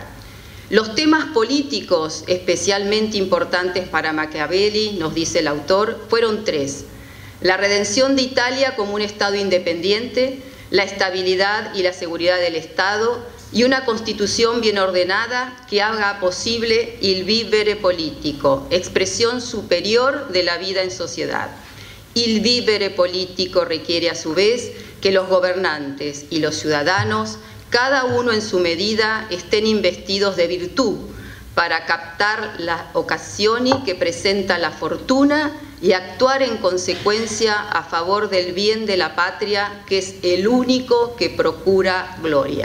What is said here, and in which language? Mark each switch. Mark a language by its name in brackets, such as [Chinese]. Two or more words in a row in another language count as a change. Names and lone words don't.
[Spanish] Los temas políticos especialmente importantes para Machiavelli, nos dice el autor, fueron tres: la redención de Italia como un Estado independiente, la estabilidad y la seguridad del Estado y una constitución bien ordenada que haga posible [Italian] il vivere politico, [Spanish] expresión superior de la vida en sociedad. [Italian] Il vivere politico [Spanish] requiere a su vez que los gobernantes y los ciudadanos, cada uno en su medida, estén investidos de virtud para captar las ocasiones que presenta la fortuna y actuar en consecuencia a favor del bien de la patria, que es el único que procura gloria.